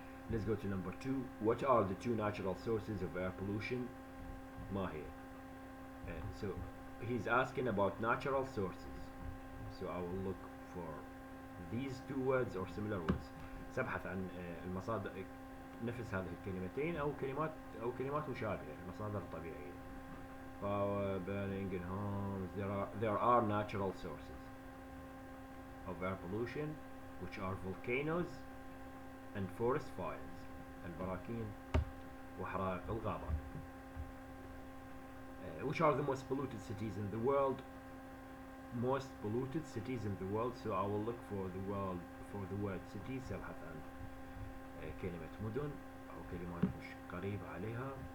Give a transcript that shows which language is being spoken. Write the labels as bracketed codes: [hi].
[en] Let's go to number 2. What are the 2 natural sources of air pollution? [ar] ما هي? [en] So he's asking about natural sources. So I will look for these 2 words or similar words. [ar] سأبحث عن المصادر نفس هذه الكلمتين أو كلمات مشابهة, المصادر الطبيعية. [en] Power, burning in homes. There are natural sources of air pollution, which are volcanoes and forest fires. [ar] البراكين وحرائق الغابات. [en] Which are the most polluted cities in the world? Most polluted cities in the world. So I will look for the word cities. [ar] سأبحث عن كلمة مدن أو كلمات مش قريبة عليها.